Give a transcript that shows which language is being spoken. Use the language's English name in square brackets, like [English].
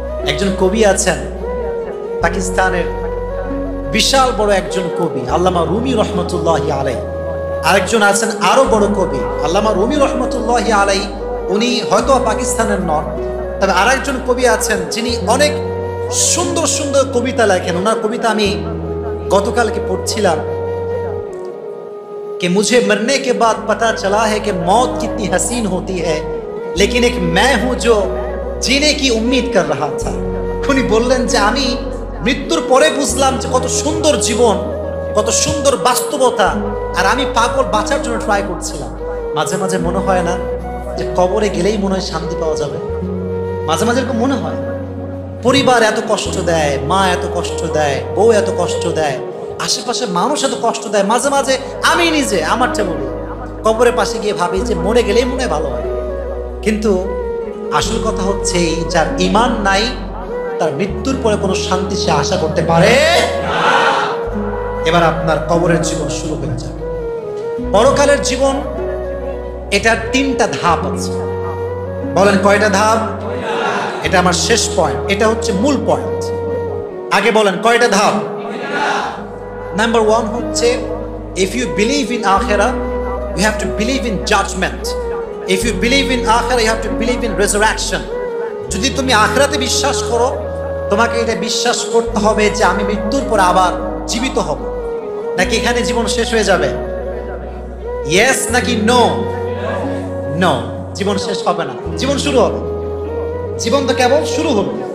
[Bangla] একজন কবি আছেন পাকিস্তানের, বিশাল বড় একজন কবি, আল্লামা রুমি রহমতুল্লাহি আলাইহি। আরেকজন আছেন আরো বড় কবি, আল্লামা রুমি রহমতুল্লাহি আলাইহি। উনি হয়তো পাকিস্তানের নন, তবে আরেকজন কবি আছেন যিনি অনেক সুন্দর সুন্দর কবিতা লেখেন। ওনার কবিতা আমি গতকালকে পড়ছিলাম। [Hindi] कि मुझे मरने के बाद पता चला है कि मौत कितनी हसीन होती है, लेकिन एक मैं हूं जो जीने की उम्मीद कर रहा था। [Bangla] উনি বললেন যে আমি মৃত্যুর পরে বুঝলাম যে কত সুন্দর জীবন, কত সুন্দর বাস্তবতা, আর আমি পাগল বাঁচার জন্য ট্রাই করছিলাম। মাঝে মাঝে মনে হয় না যে কবরে গেলেই মনে হয় শান্তি পাওয়া যাবে? মাঝে মাঝে এরকম মনে হয়। পরিবার এত কষ্ট দেয়, মা এত কষ্ট দেয়, বউ এত কষ্ট দেয়, আশেপাশে মানুষ এত কষ্ট দেয়। মাঝে মাঝে আমি নিজে আমারটা বলি, কবরের পাশে গিয়ে ভাবি যে মরে গেলেই মনে হয় ভালো হয়। কিন্তু আসল কথা হচ্ছে যার ঈমান নাই, তার মৃত্যুর পরে কোনো শান্তি সে আশা করতে পারে না। এবার আপনার কবরের জীবন শুরু হয়ে যাবে। পরকালের জীবন, এটার 3টা ধাপ আছে। বলেন কয়টা ধাপ? এটা আমার শেষ পয়েন্ট, এটা হচ্ছে মূল পয়েন্ট। আগে বলেন কয়টা ধাপ? [English] Number 1 হচ্ছে, if you believe in akhirah you have to believe in judgment. If you believe in akhirah you have to believe in resurrection. [Bangla] যদি তুমি আখিরাতে বিশ্বাস করো, তোমাকে এটা বিশ্বাস করতে হবে যে আমি মৃত্যুর পর আবার জীবিত হব। নাকি এখানে জীবন শেষ হয়ে যাবে? ইয়েস নাকি নো? নো, জীবন শেষ হবে না, জীবন শুরু হবে। জীবন তো কেবল শুরু হলো।